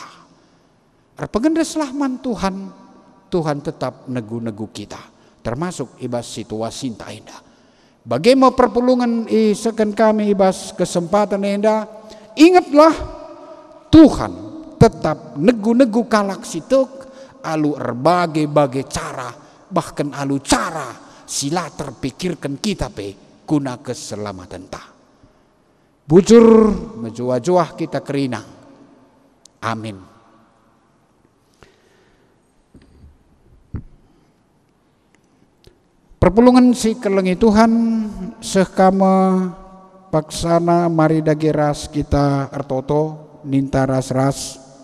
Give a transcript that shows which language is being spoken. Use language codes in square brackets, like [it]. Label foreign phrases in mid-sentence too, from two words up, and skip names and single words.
[btx] Arpaganda selahman Tuhan. Tuhan tetap negu-negu kita. [id] Termasuk ibas situasi tak indah. Bagaimana perpulungan [btx] sekan kami ibas [id] kesempatan indah. [btx] Ingatlah Tuhan tetap negu-negu kalak situk. Alu berbagai cara. [id] Bahkan alu cara sila terpikirkan kita pe guna keselamatan ta. [btx] Bujur menjuah-juah kita kerina. Amin. Perpulungan si kelengi Tuhan sekama paksana mari dageras kita ertoto ninta ras-ras.